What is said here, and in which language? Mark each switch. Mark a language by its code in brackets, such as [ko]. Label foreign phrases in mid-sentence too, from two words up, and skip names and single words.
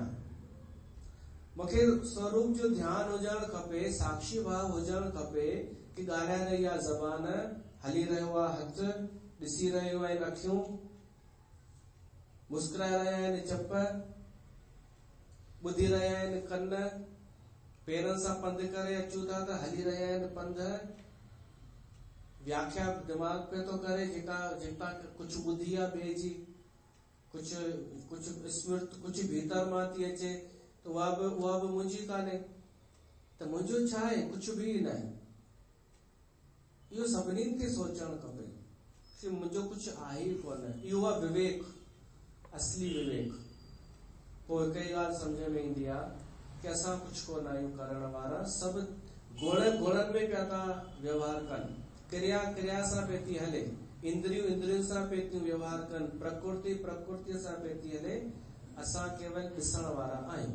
[sd] मूंखे स्वरूप जो ध्यान हुजणु खपे, साक्षी भाव हुजणु खपे कि ॻाल्हाए रही आहे ज़बान, हली रहियो आहे हथ, ॾिसी रहियो आहिनि अखियूं, मुस्कुराए रहिया आहिनि चप, ॿुधी रहिया आहिनि कन, पेरनि सां पंधु करे अचूं था त हली रहिया आहिनि पंध, व्याख्या दिमाग़ पे थो करे जेका कुझु ॿुधी आहे ॿिए जी, कुझु स्मृति कुझु भीतर मां थी अचे त उहा बि मुंहिंजी कान्हे, त मुंहिंजो छा आहे, कुझु बि न आहे। इहो सभिनीनि खे सोचणु खपे कि मुंहिंजो कुझु आहे ई कोन। इहो आहे विवेक, असली विवेक। पोइ हिकु ई ॻाल्हि सम्झ में ईंदी आहे कि असां कुझु कोन आहियूं करण वारा, सभु गुणनि में पिया था व्यवहार कनि, क्रिया सां पे थी हले, इंद्रियूं सां पे थियूं व्यवहार कनि, प्रकृति सां पे थी हले, असां केवल ॾिसण वारा आहियूं।